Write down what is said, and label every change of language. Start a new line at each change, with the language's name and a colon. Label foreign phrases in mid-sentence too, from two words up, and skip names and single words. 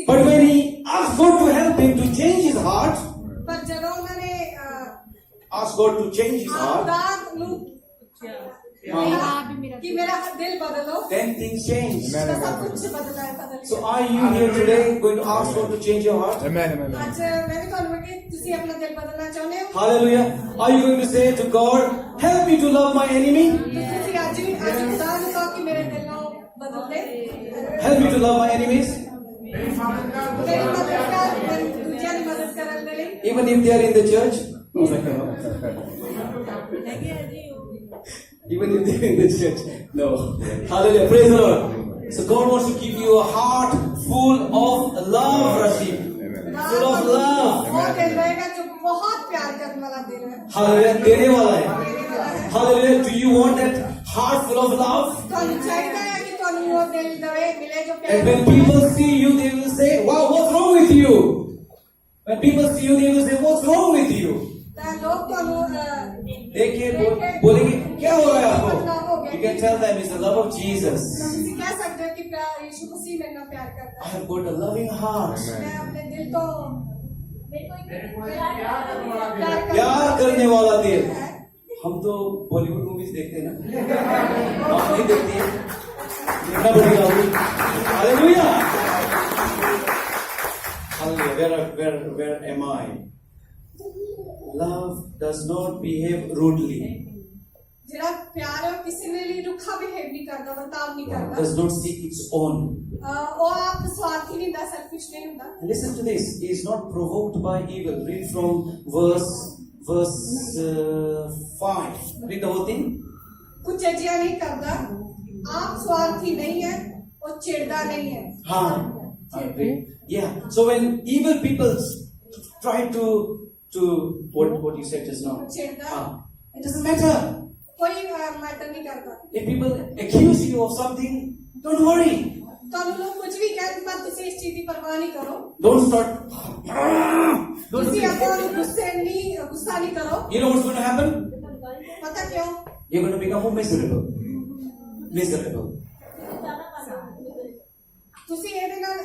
English: But when he asked God to help him to change his heart,
Punjabi: ਪਰ ਜਦੋਂ ਉਹਨਾਂ ਨੇ
English: asked God to change his heart,
Punjabi: ਖੁਦਾ ਨੂੰ ਕਿ ਮੇਰਾ ਦਿਲ ਬਦਲੋ
English: then things changed.
Punjabi: ਤਾਂ ਸਭ ਕੁਝ ਬਦਲ
English: So
Punjabi: ਗਿਆ
English: are you here today going to ask God to change your heart? Amen, amen.
Punjabi: ਅੱਜ ਮੈਂ ਵੀ ਤੁਹਾਨੂੰ ਮੈਂ ਕਿ ਤੁਸੀਂ ਆਪਣਾ ਦਿਲ ਬਦਲਣਾ ਚਾਹੁੰਦੇ ਹੋ
English: Hallelujah. Are you going to say to God, help me to love my enemy?
Punjabi: ਤੁਸੀਂ ਅੱਜ ਖੁਦਾ ਨੂੰ ਕਹੋ ਕਿ ਮੇਰੇ ਦਿਲ ਨੂੰ ਬਦਲ ਦੇ
English: Help me to love my enemies?
Punjabi: ਮੇਰੀ ਮਦਦ ਕਰ ਮੈਂ ਦੂਜਿਆਂ ਦੀ ਮਦਦ ਕਰਨ ਦੇ ਲਈ
English: Even if they are in the church? Even if they are in the church? No. Hallelujah. Praise the Lord. So God wants to give you a heart full of love, Rashid. Full of love.
Hindi: वो दिन रहेगा जो बहुत प्यार करने वाला दिन है Hallelujah. देने वाला है. देने वाला है
English: Hallelujah. Do you want that heart full of love?
Punjabi: ਤੁਹਾਨੂੰ ਚਾਹੀਦਾ ਹੈ ਕਿ ਤੁਹਾਨੂੰ ਉਹ ਦਿਲ ਦਵੇ ਮਿਲੇ ਜੋ
English: And
Punjabi: ਪਿਆਰ
English: when people see you, they will say, wow, what's wrong with you? When people see you, they will say, what's wrong with you?
Punjabi: ਤਾਂ ਲੋਕ ਤੁਹਾਨੂੰ
Hindi: देखिए बोलेंगे क्या हो रहा है आपको?
English: You can tell them it's the love of Jesus.
Punjabi: ਤੁਸੀਂ ਕਹਿ ਸਕਦੇ ਹੋ ਕਿ ਪਿਆਰ ਯਿਸੂ ਮਸੀਹ ਮੇਰੇ ਨਾਲ ਪਿਆਰ ਕਰਦਾ
English: I
Punjabi: ਹੈ
English: have got a loving heart.
Hindi: मैं अपने दिल को मेरे को एक प्यार करने वाला दिल. हम तो
English: Bollywood movies
Hindi: देखते हैं ना. आप नहीं देखती है? देखना पड़ेगा अभी. हालेलुया.
English: Hallelujah. Where am I? Love does not behave rudely.
Punjabi: ਜਿਹੜਾ ਪਿਆਰ ਹੈ ਉਹ ਕਿਸੇ ਦੇ ਲਈ ਰੁੱਖਾ ਬਿਹੇਵ ਨਹੀਂ ਕਰਦਾ ਵਰਤਾਵ ਨਹੀਂ ਕਰਦਾ
English: Does not seek its own.
Punjabi: ਉਹ ਆਪ ਸਵਾਰਥੀ ਨਹੀਂ ਹੁੰਦਾ ਸੈਲਫਿਸ਼ ਨਹੀਂ ਹੁੰਦਾ
English: Listen to this. He is not provoked by evil. Read from verse 5. Read the whole thing.
Punjabi: ਕੁਝ ਅਜਿਹਾ ਨਹੀਂ ਕਰਦਾ ਆਪ ਸਵਾਰਥੀ ਨਹੀਂ ਹੈ ਉਹ ਚਿੜਦਾ ਨਹੀਂ ਹੈ
English: Yeah. So when evil people try to what you said just now.
Punjabi: ਚਿੜਦਾ
English: It doesn't matter.
Punjabi: ਕੋਈ ਮੈਟਰ ਨਹੀਂ ਕਰਦਾ
English: If people accuse you of something, don't worry.
Punjabi: ਤੁਹਾਨੂੰ ਲੋਕ ਕੁਝ ਵੀ ਕਹਿਣ ਪਰ ਤੁਸੀਂ ਇਸ ਚੀਜ਼ ਦੀ ਪਰਵਾਹ ਨਹੀਂ ਕਰੋ
English: Don't start.
Punjabi: ਤੁਸੀਂ ਆਪਾਂ ਨੂੰ ਗੁੱਸਾ ਨਹੀਂ ਕਰੋ
English: You know what's going to happen?
Punjabi: ਪਤਾ ਕਿਉਂ
English: You're going to become more miserable. Miserable.
Punjabi: ਤੁਸੀਂ ਇਹਦੇ ਨਾਲ